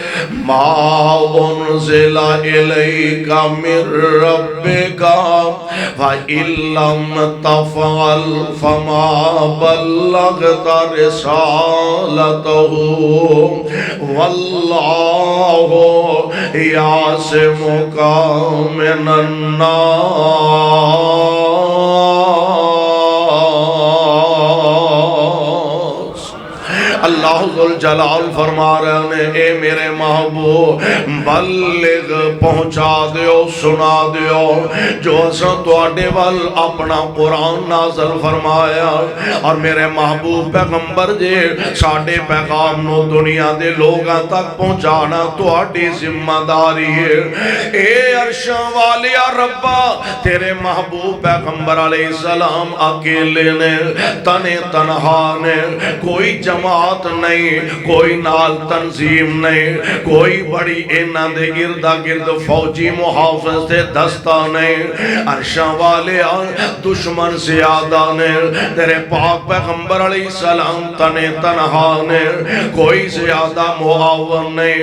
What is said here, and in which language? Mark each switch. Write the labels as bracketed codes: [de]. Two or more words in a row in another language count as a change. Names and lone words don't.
[ar] ما انزل الیک من ربک وَإِن لَّمْ تَفْعَلْ فَمَا بَلَّغْتَ رِسَالَتَهُ وَاللَّهُ يَعْصِمُكَ مِنَ النَّاسِ۔ [pa] اللہ ذوالجلال فرما رہے ہیں اے میرے محبوب بلغ پہنچا دیو سنا دیو جو اساں تواڈے ول اپنا قرآن نازل فرمایا، اور میرے محبوب پیغمبر جے ساڈے پیغام نو دنیا دے لوگاں تک پہنچانا تواڈی ذمہ داری ہے۔ اے عرشاں والیا ربا تیرے محبوب پیغمبر [ar] علیہ السلام [pa] اکیلے نے، تنے تنہا نے، کوئی جماعت نہیں، کوئی نال تنظیم نہیں، کوئی بڑی اینا دے گردہ گرد فوجی محافظ دے دستہ نہیں۔ عرشاں والے دشمن زیادہ نے، تیرے پاک پیغمبر [ar] علیہ السلام [pa] تنے تنہا نے، کوئی زیادہ معاون نہیں۔